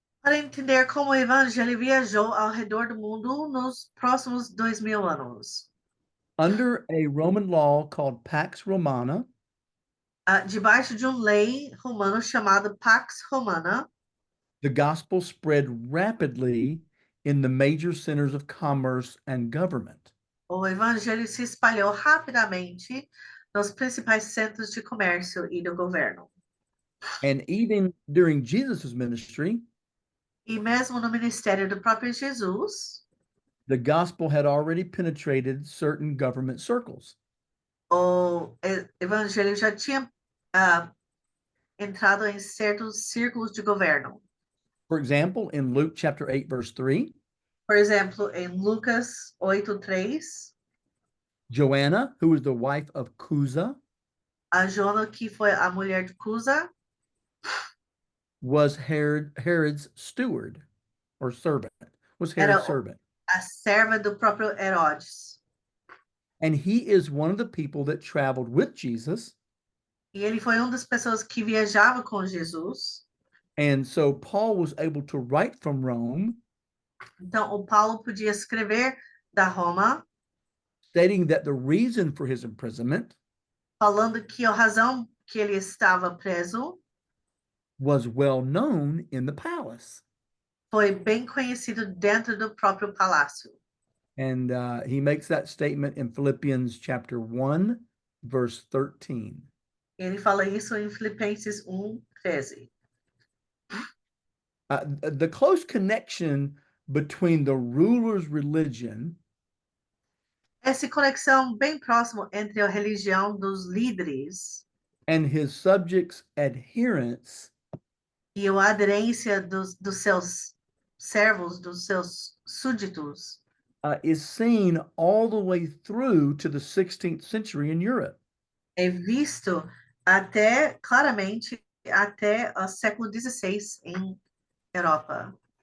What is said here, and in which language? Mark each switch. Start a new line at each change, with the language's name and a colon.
Portuguese: para entender como o evangelho viajou ao redor do mundo nos próximos 2000 anos.
English: Under a Roman law called Pax Romana,
Portuguese: Debaixo de uma lei romana chamada Pax Romana,
English: the gospel spread rapidly in the major centers of commerce and government.
Portuguese: o evangelho se espalhou rapidamente nos principais centros de comércio e do governo.
English: And even during Jesus' ministry,
Portuguese: E mesmo no ministério do próprio Jesus,
English: the gospel had already penetrated certain government circles.
Portuguese: o evangelho já tinha entrado em certos círculos de governo.
English: For example, in Luke chapter 8, verse 3,
Portuguese: Por exemplo, em Lucas 8:3,
English: Joanna, who was the wife of Cusa,
Portuguese: a Joana, que foi a mulher de Cusa,
English: was Herod's steward or servant, was Herod's servant.
Portuguese: a serva do próprio Herodes.
English: And he is one of the people that traveled with Jesus.
Portuguese: E ele foi uma das pessoas que viajava com Jesus.
English: And so Paul was able to write from Rome,
Portuguese: Então, o Paulo podia escrever da Roma,
English: stating that the reason for his imprisonment
Portuguese: falando que a razão que ele estava preso
English: was well known in the palace.
Portuguese: foi bem conhecido dentro do próprio palácio.
English: And he makes that statement in Philippians chapter 1, verse 13.
Portuguese: Ele fala isso em Filipenses 1:13.
English: The close connection between the ruler's religion
Portuguese: Essa conexão bem próxima entre a religião dos líderes
English: and his subjects' adherence
Portuguese: e a aderência dos seus servos, dos seus súditos,
English: is seen all the way through to the 16th century in Europe.
Portuguese: é visto claramente até o século XVI em Europa.